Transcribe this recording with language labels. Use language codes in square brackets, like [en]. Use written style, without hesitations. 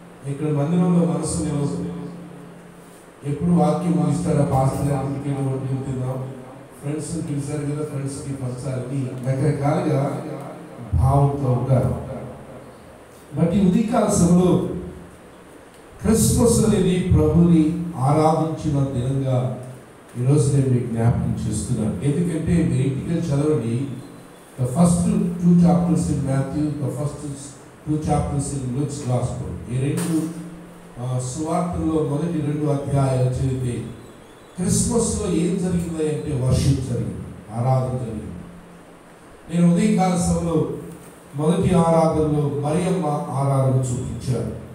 [te] ఇక్కడ మందిరంలో మనసు నిలవదు. ఎప్పుడు వాక్యం ముగిస్తాడా పాస్టర్ అందుకే వంటలు తిందాం, ఫ్రెండ్స్ పిలిచారు కదా ఫ్రెండ్స్కి పంచాలని రకరకాలుగా భావంతో ఉంటారు. బట్ ఈ ఉదయకాల సమయంలో క్రిస్మస్ అనేది ప్రభుని ఆరాధించిన దినంగా ఈరోజు నేను మీకు జ్ఞాపకం చేస్తున్నాను. ఎందుకంటే మీరు ఇంటికి చదవండి, [en] the first two chapters in Matthew, the first two chapters in Luke's Gospel. [te] ఈ రెండు సువార్తల్లో మొదటి రెండు అధ్యాయాలు చదివితే క్రిస్మస్లో ఏం జరిగింది అంటే వర్షిప్ జరిగింది, ఆరాధన జరిగింది. నేను ఉదయకాల సమయంలో మొదటి ఆరాధనలో మరియమ్మ ఆరాధన చూపించాను.